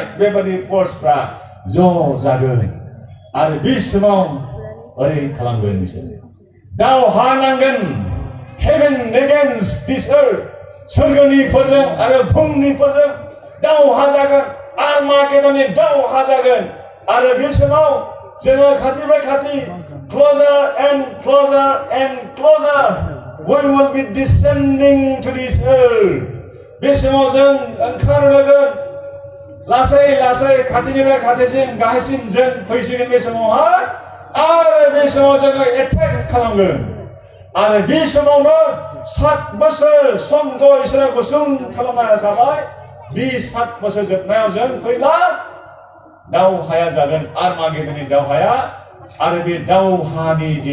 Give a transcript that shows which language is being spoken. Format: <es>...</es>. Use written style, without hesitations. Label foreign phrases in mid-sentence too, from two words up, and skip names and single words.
<brx>बेबादि फर्सफ्रा ज' जागोन आरो बे समाव ओरै खालामगोन बिसोर दावहा नांगोन</brx> <en>heaven against this earth</en> <brx>सोरगोनिफोरजों आरो बुहुमनिफोरजों दावहा जागोन आर्मागेदननि दावहा जागोन आरो बे समाव जोङो खाथिनिफ्राय खाथि</brx> <en>closer and closer and closer we will be descending to this earth</en> <brx>बे समाव जों ओंखारबोगोन लासै लासै खाथिनिफ्राय खाथिसिम गाहायसिम जों फैसिगोन बे समावहाय आरो बे समाव जोङो एटेक खालामगोन आरो बे समावनो 7 बोसोर समखौ इसोरा गुसुं खालामना होखाबाय बे 7 बोसोर जोबनायाव जों फैब्ला दावहाया जागोन आर्मागेदननि दावहाया आरो बे दावहानि</brx>